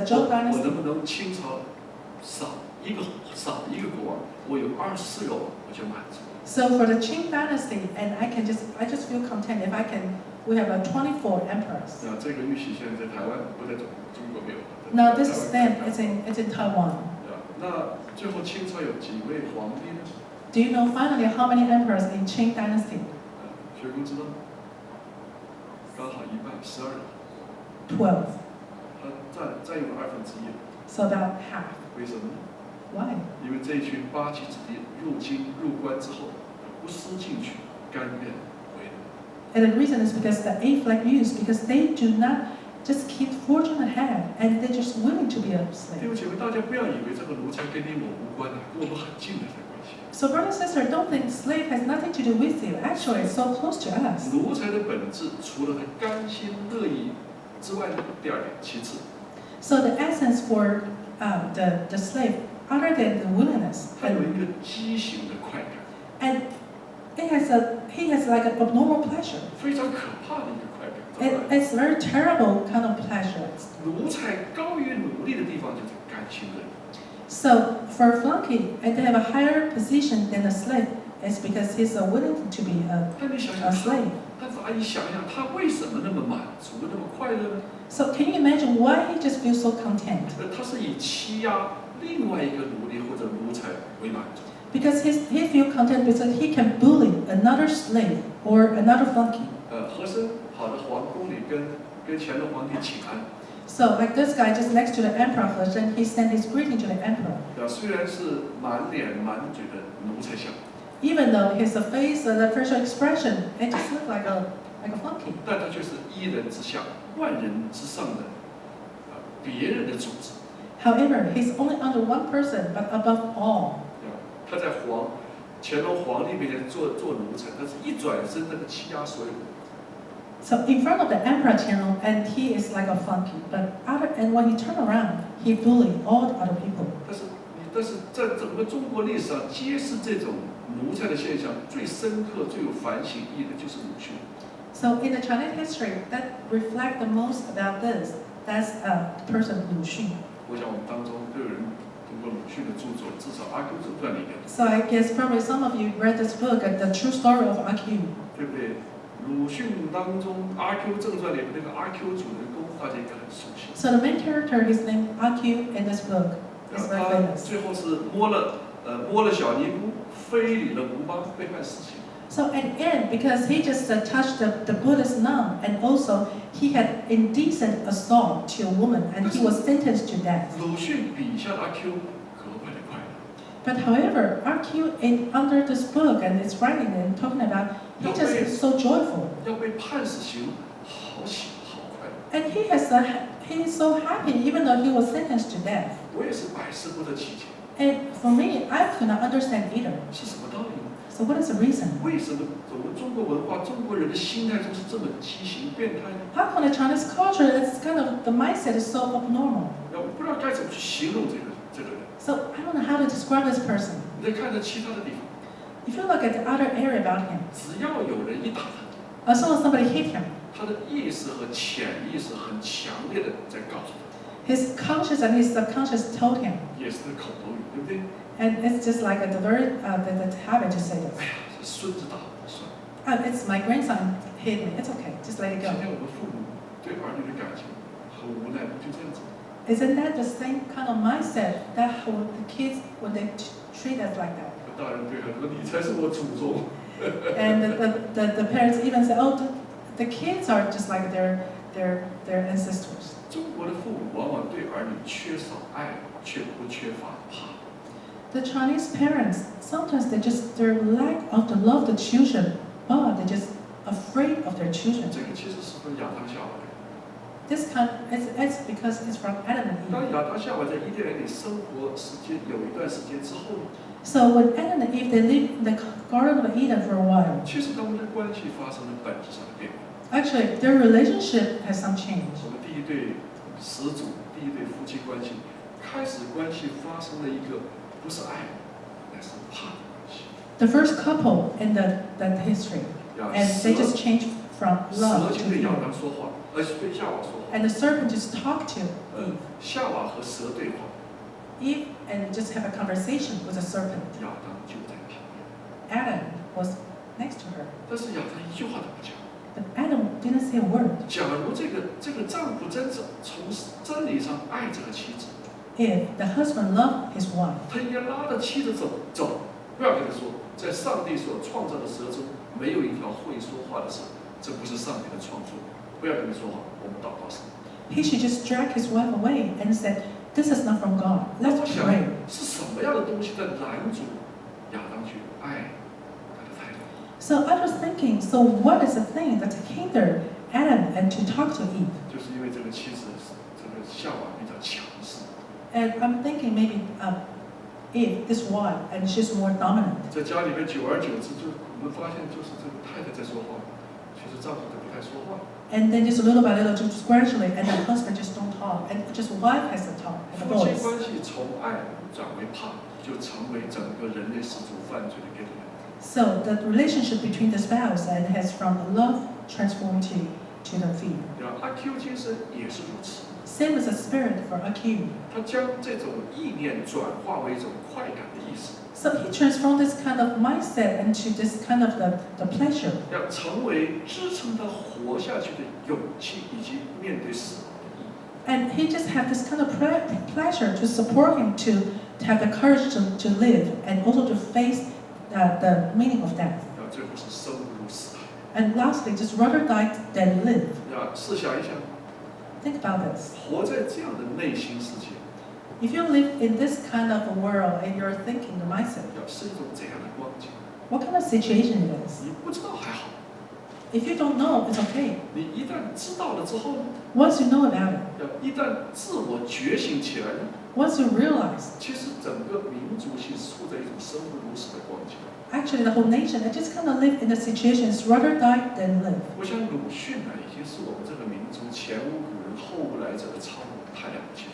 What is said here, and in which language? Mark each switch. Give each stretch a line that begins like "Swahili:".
Chinese: 我
English: Zhou dynasty.
Chinese: 能不能清朝少一个国王，我有24个王我就满足。
English: So for the Qing dynasty, and I just feel content if we have a 24 emperors.
Chinese: 那这个玉玺现在在台湾，不在中国没有。
English: Now this stand is in Taiwan.
Chinese: 对吧？那最后清朝有几位皇帝呢？ Do you know finally how many emperors in Qing dynasty? 学工知道吗？刚好一半，12人，
English: 12.
Chinese: 他占有1/2。
English: So about half.
Chinese: 为什么呢？
English: Why?
Chinese: 因为这一群八旗子弟入关之后，不思进取，甘愿为奴。
English: And the reason is because the 8 flag youths, because they do not just keep fortune ahead, and they're just willing to be a
Chinese: 弟
English: slave.
Chinese: 兄姐妹，大家不要以为这个奴才跟你我无关啊，跟我们很近的这关系。
English: So brother and sister, don't think slave has nothing to do with you. Actually, it's so close to us.
Chinese: 奴才的本质，除了他甘心乐意之外呢，第二点，其次，
English: So the essence for the slave, other than the willingness,
Chinese: 他有一个畸形的快感，
English: and he has like an abnormal pleasure.
Chinese: 非常可怕的一个快感。
English: It's very terrible kind of pleasure.
Chinese: 奴才高于奴隶的地方就是甘心乐意。
English: So for a flunky, and they have a higher position than a slave, it's because he's willing to be
Chinese: 但你想
English: a
Chinese: 想
English: slave.
Chinese: 但是阿姨想想，他为什么那么满足，那么快乐呢？
English: So can you imagine why he just feels so content?
Chinese: 他是以欺压另外一个奴隶或者奴才为满足。
English: Because he feels content because he can bully another slave or another flunky.
Chinese: 和珅跑到皇宫里跟乾隆皇帝请安。
English: So like this guy just next to the emperor, and he sent his greeting to the emperor.
Chinese: 虽然是满脸满嘴的奴才相，
English: Even though his face, the facial expression, it just looked like a flunky.
Chinese: 但他却是一人之下、万人之上的别人的主子。
English: However, he's only under one person, but above all.
Chinese: 他在乾隆皇帝面前做奴才，他是一转身那个欺压所有人。
English: So in front of the emperor Qianlong, and he is like a flunky, and when he turned around, he bullied all the other people.
Chinese: 但是在整个中国历史上，揭示这种奴才的现象最深刻、最有反省意义的就是鲁迅。
English: So in the Chinese history, that reflect the most about this. That's the person Lu Xun.
Chinese: 我想我们当中都有人读过鲁迅的著作，至少《阿 Q 正传》里面，
English: So I guess probably some of you read this book, The True Story of RQ.
Chinese: 对不对？鲁迅当中《阿 Q 正传》里面那个阿 Q 主人公，大家应该很熟悉。
English: So the main character, his name RQ in this book, is very
Chinese: 他
English: famous.
Chinese: 最后是摸了小尼姑，非礼了吴邦，被判死刑。
English: So at the end, because he just touched the Buddhist nun, and also he had indecent assault to a woman, and he was sentenced to death.
Chinese: 鲁迅笔下的阿 Q 格外的快乐。
English: But however, RQ under this book and its writing and talking about, he just is so joyful,
Chinese: 要被判死刑，好喜好快乐。
English: and he is so happy even though he was sentenced to death.
Chinese: 我也是百思不得其解，
English: And for me, I could not understand either.
Chinese: 是什么道理呢？
English: So So what is the reason?
Chinese: 为什么我们中国文化、中国人的心态中是这么畸形变态呢？
English: How come the Chinese culture is kind of the mindset is so abnormal?
Chinese: 我不知道该怎么去形容这个人。
English: So I don't know how to describe this person.
Chinese: 你再看着其他的地方，
English: If you look at the other area about him,
Chinese: 只要有人一打他，
English: as soon as somebody hit him,
Chinese: 他的意识和潜意识很强烈的在告诉他，
English: his conscious and his subconscious told him,
Chinese: 也是口头语，对不对？
English: and it's just like the very the habit to say
Chinese: 哎
English: this.
Chinese: 呀，这孙子打我算了。
English: It's my grandson hit me. It's okay. Just let it
Chinese: 今
English: go.
Chinese: 天我们父母对儿女的感情很无奈，就这样子。
English: Isn't that the same kind of mindset that how the kids when they treat us like that?
Chinese: 大人对孩子说：“你才是我祖宗。”
English: And the parents even say, oh, the kids are just like their ancestors.
Chinese: 中国的父母往往对儿女缺少爱，却不缺乏怕。
English: The Chinese parents sometimes their lack of the love the children, but they're just afraid of their children.
Chinese: 这个其实是从亚当夏娃来的。
English: This it's because it's from Adam and
Chinese: 当
English: Eve.
Chinese: 亚当夏娃在伊甸园里生活时间有一段时间之后，
English: So when Adam and Eve they lived in the Garden of Eden for a while,
Chinese: 其实他们的关系发生了本质上的变化。
English: actually their relationship has some change.
Chinese: 我们第一对始祖，第一对夫妻关系，开始关系发生了一个不是爱，乃是怕的关系。
English: The first couple in that history, and they just changed from
Chinese: 蛇
English: love
Chinese: 就
English: to
Chinese: 对亚
English: fear.
Chinese: 当说话，对夏娃说话。
English: And the serpent just talked to Eve.
Chinese: 夏娃和蛇对话，
English: Eve and just have a conversation with the serpent.
Chinese: 亚当就在旁边，
English: Adam was next to her,
Chinese: 但是亚当一句话都不讲。
English: but Adam didn't say a word.
Chinese: 假如这个丈夫真正从真理上爱这个妻子，
English: If the husband loved his wife,
Chinese: 他应该拉着妻子走，不要跟他说，在上帝所创造的蛇中没有一条会说话的蛇，这不是上帝的创作，不要跟他说话，我们祷告神。
English: he should just drag his wife away and said, "This is not from God.
Chinese: 那
English: Let's
Chinese: 我想
English: pray."
Chinese: 是什么样的东西在拦阻亚当去爱他的太太？
English: So I was thinking, so what is the thing that hindered Adam and to talk to Eve?
Chinese: 就是因为这个妻子，这个夏娃比较强势，
English: And I'm thinking maybe Eve, this wife, and she's more dominant.
Chinese: 在家里面久而久之，就我们发现就是这个太太在说话，其实丈夫都不太说话。
English: And then just little by little, just gradually, and the husband just don't talk, and just wife has to talk, and the
Chinese: 夫妻
English: voice.
Chinese: 关系从爱转为怕，就成为整个人类始祖犯罪的根源。
English: So the relationship between the spouse and has from love transformed to the fear.
Chinese: 阿 Q 精神也是如此，
English: Same as the spirit for Aq.
Chinese: 他将这种意念转化为一种快感的意识，
English: So he transformed this kind of mindset into this kind of the pleasure.
Chinese: 要成为支撑他活下去的勇气，以及面对死亡的意义。
English: And he just had this kind of pleasure to support him to have the courage to live and also to face the meaning of death.
Chinese: 最后是生不如死。
English: And lastly, just rather die than live.
Chinese: 试想一下，
English: Think about this.
Chinese: 活在这样的内心世界，
English: If you live in this kind of a world and you're thinking the mindset,
Chinese: 是一种怎样的光景？
English: what kind of situation it is?
Chinese: 你不知道还好，
English: If you don't know, it's okay.
Chinese: 你一旦知道了之后呢？
English: Once you know about it,
Chinese: 一旦自我觉醒起来呢？
English: once you realize,
Chinese: 其实整个民族是处在一种生不如死的光景。
English: actually the whole nation, it just kind of live in the situations rather die than live.
Chinese: 我想鲁迅呢，已经是我们这个民族前无古人后无来者的超人，太了不起了。